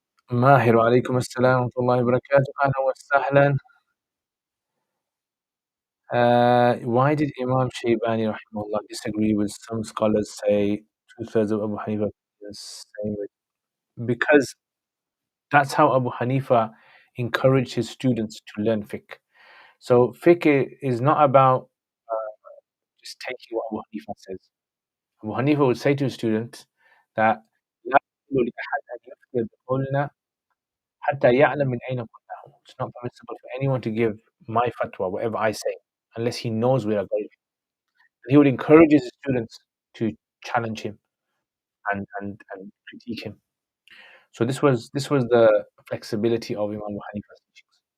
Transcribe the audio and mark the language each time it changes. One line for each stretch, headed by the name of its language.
Arabic: ماهر وعليكم السلام ورحمة الله وبركاته. أهلا وسهلا.
English: Why did Imam Shaybani rahimahullah disagree with some scholars say two-thirds of Abu Hanifa is same with because that's how Abu Hanifa encouraged his students to learn fiqh. So fiqh is not about just taking what Abu Hanifa says. Abu Hanifa would say to his students that
Arabic: لا يحل لأحد أن يفتي بقولنا حتى يعلم من أين قلناه.
English: It's not permissible for anyone to give my fatwa, whatever I say, unless he knows where I got it. He would encourage his students to challenge him and critique him. So this was the flexibility of Imam Abu Hanifa's teachings.